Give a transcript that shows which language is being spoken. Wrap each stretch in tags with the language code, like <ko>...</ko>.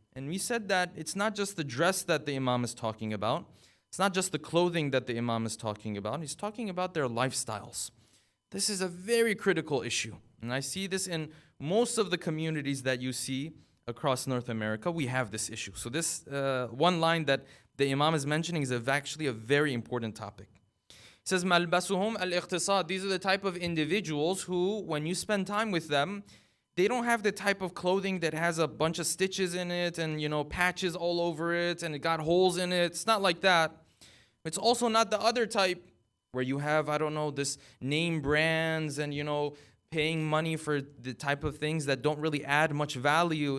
<en>And we said that it's not just the dress that the Imam is talking about, it's not just the clothing that the Imam is talking about, he's talking about their lifestyles. This is a very critical issue. And I see this in most of the communities that you see across North America, we have this issue. So this one line that the Imam is mentioning is actually a very important topic. It says,</en> <ar>مَلْبَسُهُمْ الْإِقْتِصَادِ.</ar> <en>These are the type of individuals who, when you spend time with them, they don't have the type of clothing that has a bunch of stitches in it and, patches all over it and it got holes in it. It's not like that. It's also not the other type where you have, this name brands and, paying money for the type of things that don't really add much value.</en>